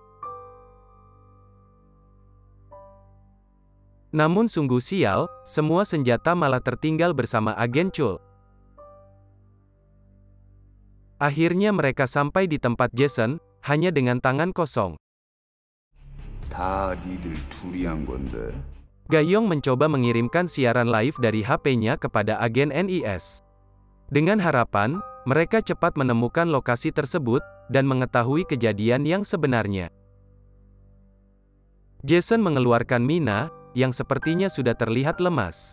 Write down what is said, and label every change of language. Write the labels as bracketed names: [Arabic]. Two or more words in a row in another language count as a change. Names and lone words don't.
[Indonesian] Namun sungguh sial, semua senjata malah tertinggal bersama agen Chul. Akhirnya mereka sampai di tempat Jason, hanya dengan tangan kosong. [Korean] 다 니들 둘이 한 건데. [Indonesian] Ga-young mencoba mengirimkan siaran live dari HP-nya kepada agen NIS. Dengan harapan, mereka cepat menemukan lokasi tersebut, dan mengetahui kejadian yang sebenarnya. Jason mengeluarkan Mina, yang sepertinya sudah terlihat lemas.